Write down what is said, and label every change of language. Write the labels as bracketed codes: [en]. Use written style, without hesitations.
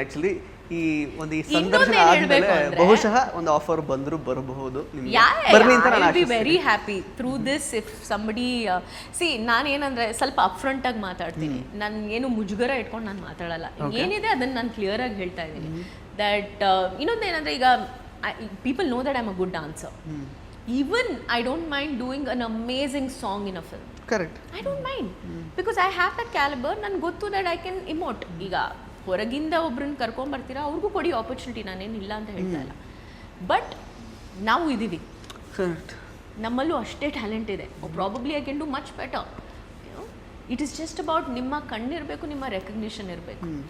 [kn] Actually ಈ ಸಂದರ್ಶನ ಆದಮೇಲೆ ಬಹುಶಃ ಒಂದು ಆಫರ್ ಬರಬಹುದು ನಿಮಗೆ. ಬರಲಿ ಅಂತ ನಾನು [en] Be very happy through this. If somebody see, [kn] ನಾನೇನಂದ್ರೆ ಸ್ವಲ್ಪ ಅಪ್ಫ್ರಂಟ್ ಆಗಿ ಮಾತಾಡ್ತೀನಿ. ನಾನು ಏನು ಮುಜುಗರ ಇಟ್ಕೊಂಡು ನಾನು ಮಾತಾಡಲ್ಲ. ಏನಿದೆ ಅದನ್ನು ನಾನು ಕ್ಲಿಯರ್ ಆಗಿ ಹೇಳ್ತಾ ಇದ್ದೀನಿ. ದಟ್ ಇನ್ನೊಂದೇನಂದ್ರೆ, ಈಗ [en] People know that I am a good dancer. Even I don't mind doing an amazing song in a film. Correct. I don't mind because I have that caliber. [kn] ನನ್ಗೆ ಗೊತ್ತು [en] that I can emote. [kn] ಈಗ ಹೊರಗಿಂದ ಒಬ್ರನ್ನ ಕರ್ಕೊಂಬರ್ತೀರಾ, ಅವ್ರಿಗೂ ಕೊಡಿ opportunity, ನಾನೇನು ಇಲ್ಲ ಅಂತ ಹೇಳ್ತಾ ಇಲ್ಲ. ಬಟ್ ನಾವು ಇದ್ದೀವಿ, [en] Correct. [kn] ನಮ್ಮಲ್ಲೂ ಅಷ್ಟೇ ಟ್ಯಾಲೆಂಟ್ ಇದೆ. [en] Probably I can do much better. It is just about [kn] ನಿಮ್ಮ ಕಣ್ಣಿರಬೇಕು, ನಿಮ್ಮ ರೆಕಗ್ನಿಷನ್ ಇರಬೇಕು.